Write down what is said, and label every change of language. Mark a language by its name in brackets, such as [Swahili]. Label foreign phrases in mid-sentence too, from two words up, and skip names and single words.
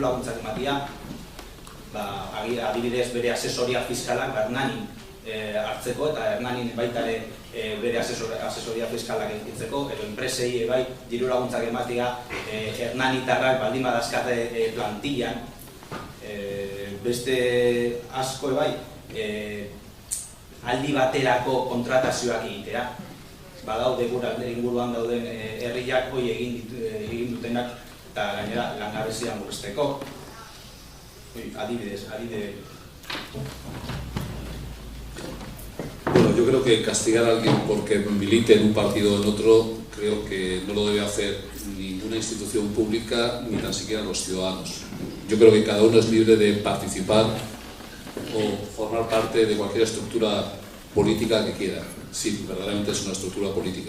[Basque] laguntzak ematia, adibidez bere asesoria fiskalak Hernanin hartzeko eta Hernanin baitare bere asesoria fiskalak egiteko, edo enpresei bai diru laguntzak ematia Hernanitarrak baldin badazkate plantillan, beste asko bai aldi baterako kontratazioak egitea. Badaude gure inguruan dauden herriak hoi egin dutenak eta gainera langabezia murrizteko. Adibidez. [Spanish] Bueno, yo creo que castigar a alguien porque milite en un partido o en otro, creo que no lo debe hacer ninguna institución pública ni tan siquiera los ciudadanos. Yo creo que cada uno es libre de participar o formar parte de cualquier estructura política que quiera, si verdaderamente es una estructura política.